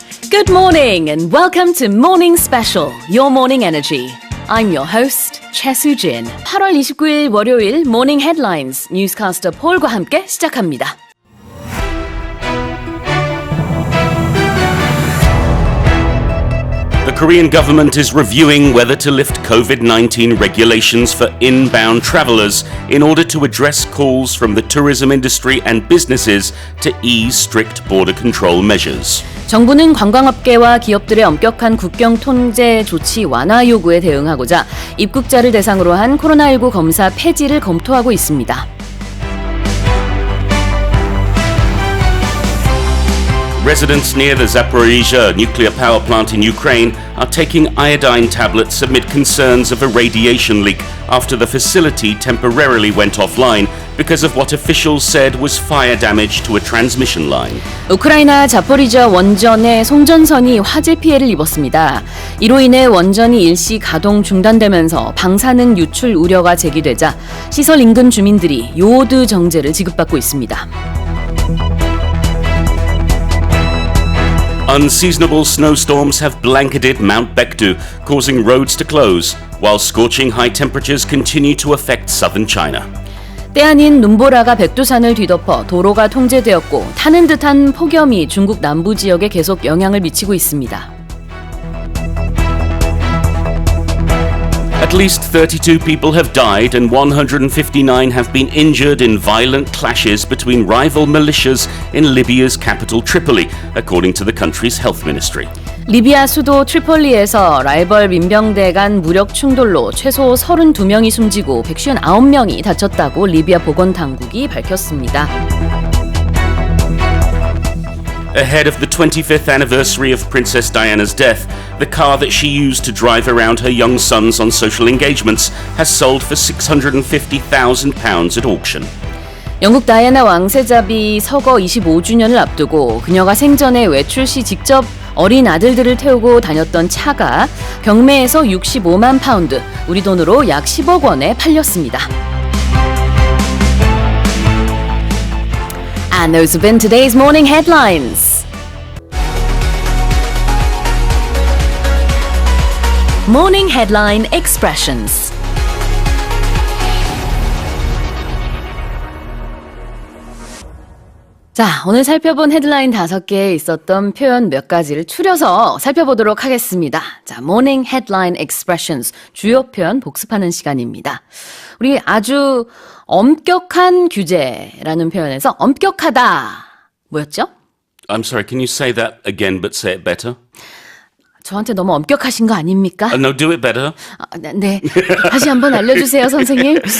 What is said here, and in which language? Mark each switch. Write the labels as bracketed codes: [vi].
[en] Good morning and welcome to 모닝스페셜, Your Morning Energy. I'm your host, 최수진. [ko] 8월 29일 월요일 모닝 헤드라인스 뉴스캐스터 폴과 함께 시작합니다. [en] The Korean government is reviewing whether to lift COVID-19 regulations for inbound travelers in order to address calls from the tourism industry and businesses to ease strict border control measures. [ko] 정부는 관광업계와 기업들의 엄격한 국경 통제 조치 완화 요구에 대응하고자 입국자를 대상으로 한 코로나19 검사 폐지를 검토하고 있습니다. [en] Residents near the Zaporizhzhia nuclear power plant in Ukraine are taking iodine tablets amid concerns of a radiation leak after the facility temporarily went offline because of what officials said was fire damage to a transmission line. [ko] 우크라이나 자포리지아 원전의 송전선이 화재 피해를 입었습니다. 이로 인해 원전이 일시 가동 중단되면서 방사능 유출 우려가 제기되자 시설 인근 주민들이 요오드 정제를 지급받고 있습니다. [en] Unseasonable snowstorms have blanketed Mount Baekdu, causing roads to close, while scorching high temperatures continue to affect southern China. [ko] 때 아닌 눈보라가 백두산을 뒤덮어 도로가 통제되었고 타는 듯한 폭염이 중국 남부 지역에 계속 영향을 미치고 있습니다. [en] At least 32 people have died and 159 have been injured in violent clashes between rival militias in Libya's capital Tripoli, according to the country's health ministry. [ko] 리비아 수도 트리폴리에서 라이벌 민병대 간 무력 충돌로 최소 32명이 숨지고 159명이 다쳤다고 리비아 보건당국이 밝혔습니다. [en] Ahead of the 25th anniversary of Princess Diana's death, the car that she used to drive around her young sons on social engagements has sold for £650,000 at auction. [ko] 영국 다이애나 왕세자비 서거 25주년을 앞두고 그녀가 생전에 외출 시 직접 어린 아들들을 태우고 다녔던 차가 경매에서 65만 파운드, 우리 돈으로 약 10억 원에 팔렸습니다. [en] And those have been today's morning headlines. Morning headline expressions. [ko] 자, 오늘 살펴본 헤드라인 5개에 있었던 표현 몇 가지를 추려서 살펴보도록 하겠습니다. [en] 자, morning headline expressions. [ko] 주요 표현 복습하는 시간입니다. 우리 아주 엄격한 규제라는 표현에서 엄격하다. 뭐였죠? [en] I'm sorry, can you say that again but say it better? [ko] 저한테 너무 엄격하신 거 아닙니까? [en] No, do it better. [ko] 네. 다시 한번 알려주세요, 선생님.